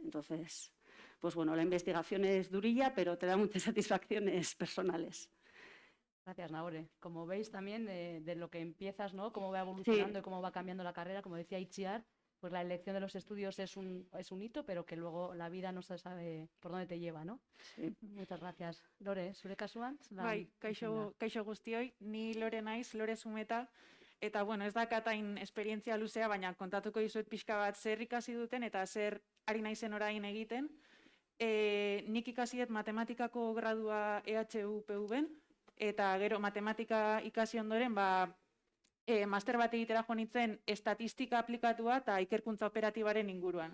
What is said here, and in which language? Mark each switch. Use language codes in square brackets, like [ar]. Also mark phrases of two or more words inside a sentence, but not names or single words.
[es] Entonces, pues bueno, la investigación es durilla, pero te da muchas satisfacciones personales. Gracias, Nahore. Como veis también de lo que empiezas, ¿no? Cómo va evolucionando y cómo va cambiando la carrera, como decía Itziar, pues la elección de los estudios es un hito, pero que luego la vida no se sabe por dónde te lleva, ¿no? Sí. Muchas gracias. [eu] Lore, zure kasuan? Bai, kaixo guztioi, ni Lore naiz, Lore Zumeta, eta bueno, ez dakatain esperientzia luzea, baina kontatuko dizuet pixka bat zer ikasi duten eta zer ari naizen orain egiten. Nik ikasiet matematikako gradua EHUPV-en, eta gero matematika ikasi ondoren, master bat egitera joan nintzen estatistika aplikatua eta ikerkuntza operatibaren inguruan.